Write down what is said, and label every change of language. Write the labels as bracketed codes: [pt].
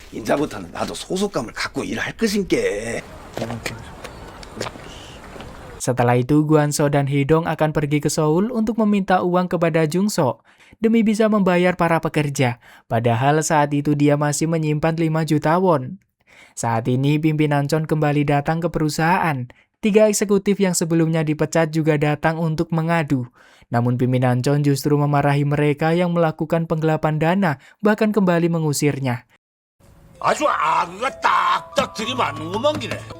[ko] 이제부터는 나도 소속감을 갖고 일할 것인게. [id] Setelah itu, Guan-sok dan Hee-dong akan pergi ke Seoul untuk meminta uang kepada Jung-sok demi bisa membayar para pekerja. Padahal saat itu dia masih menyimpan 5 juta won. Saat ini pimpinan Chon kembali datang ke perusahaan. 3 eksekutif yang sebelumnya dipecat juga datang untuk mengadu. Namun pimpinan Chon justru memarahi mereka yang melakukan penggelapan dana, bahkan kembali mengusirnya. [ko] 아주 아그가 딱딱 들이맞는 것만 기네.